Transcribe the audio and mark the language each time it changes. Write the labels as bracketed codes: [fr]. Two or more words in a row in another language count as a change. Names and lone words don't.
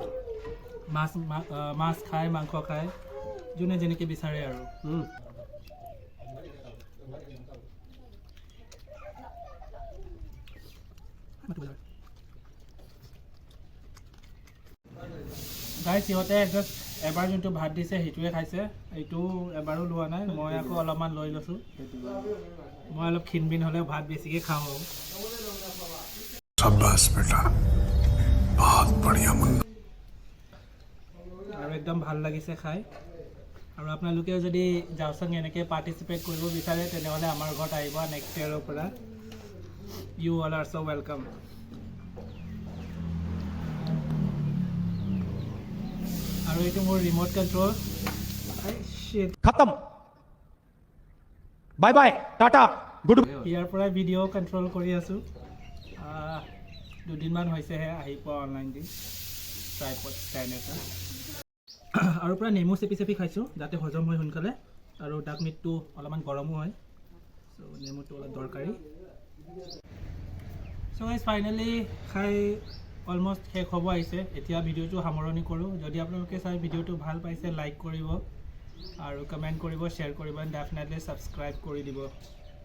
[as] মাছ খায় মাংস খায় যোনে যেনেকৈ বিচাৰে আৰু গাইস সিহঁতে জাষ্ট এবাৰ যোনটো ভাত দিছে সেইটোৱে খাইছে এইটো এবাৰো লোৱা নাই মই আকৌ অলপমান লৈ লৈছো মই অলপ খিনবিন হ'লে ভাত বেছিকৈ খাওঁ [hi] शाबाश बेटा बहुत बढ़िया मुन्ना [as] আৰু একদম ভাল লাগিছে খাই আৰু আপোনালোকেও যদি যাওচং এনেকৈ পাৰ্টিচিপেট কৰিব বিচাৰে তেনেহ'লে আমাৰ ঘৰত আহিব [en] next year [as] পৰা [en] You all are so welcome. [as] আৰু এইটো মোৰ ৰিমোট কণ্ট্ৰল [en] खत्म bye bye tata good [as] ইয়াৰ পৰাই ভিডিঅ' কণ্ট্ৰল কৰি আছোঁ দুদিনমান হৈছেহে আহি পোৱা অনলাইন দি [en] tripod stand [as] এটা আৰু পূৰা নেমু চেপি চেপি খাইছোঁ যাতে হজম হয় সোনকালে আৰু ডাক মিটটো অলপমান গৰমো হয় চ' নেমুটো অলপ দৰকাৰী [en] so guys finally [as] খাই অলমষ্ট শেষ হ'ব আহিছে এতিয়া ভিডিঅ'টো সামৰণি কৰোঁ যদি আপোনালোকে চাই ভিডিঅ'টো ভাল পাইছে লাইক কৰিব আৰু কমেণ্ট কৰিব শ্বেয়াৰ কৰিব [en] and definitely [as] ছাবস্ক্ৰাইব কৰি দিব